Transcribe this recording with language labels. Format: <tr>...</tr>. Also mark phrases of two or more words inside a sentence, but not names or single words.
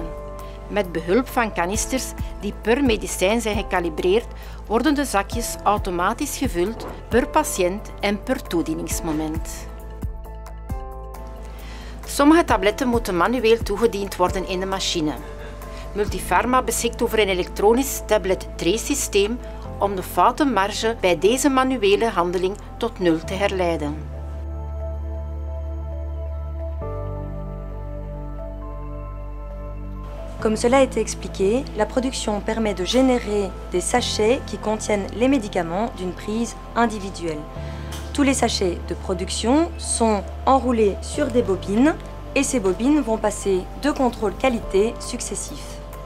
<nl>Met behulp van kanisters die per medicijn zijn gekalibreerd, worden de zakjes automatisch gevuld per patiënt en per toedieningsmoment. Sommige tabletten moeten manueel toegediend worden in de machine. Multipharma beschikt over een elektronisch tablet-tray-systeem om de foutenmarge bij deze manuele handeling tot 0 te herleiden.</nl> <fr>Comme cela a été expliqué, la production permet de générer des sachets qui contiennent les médicaments d'une prise individuelle. Tous les sachets de production sont enroulés sur des bobines et ces bobines vont passer 2 contrôles qualité successifs.</fr>